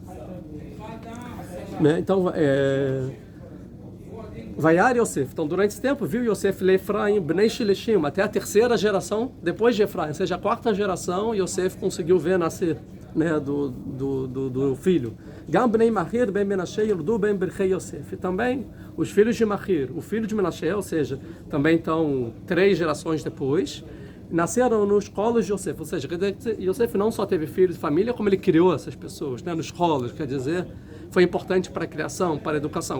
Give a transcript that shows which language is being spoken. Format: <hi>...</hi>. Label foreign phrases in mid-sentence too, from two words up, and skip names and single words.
<pt>Né? Então, Vaiar Yosef. Então, durante esse tempo, viu Yosef Efraim,</pt> <he>בני שלשים,</he> <pt>até a terceira geração depois de Efraim, ou seja, a quarta geração, Yosef conseguiu ver nascer né, do filho.</pt> <he>גם בני מכיר בן מנשה ילדו בן ברכי יוסף.</he> <pt>E também os filhos de Machir, o filho de Menashe, ou seja, também estão 3 gerações depois, nasceram nos colos de Yosef. Ou seja, Yosef não só teve filhos e família, como ele criou essas pessoas, né, nos colos, quer dizer, foi importante para a criação, para a educação.</pt>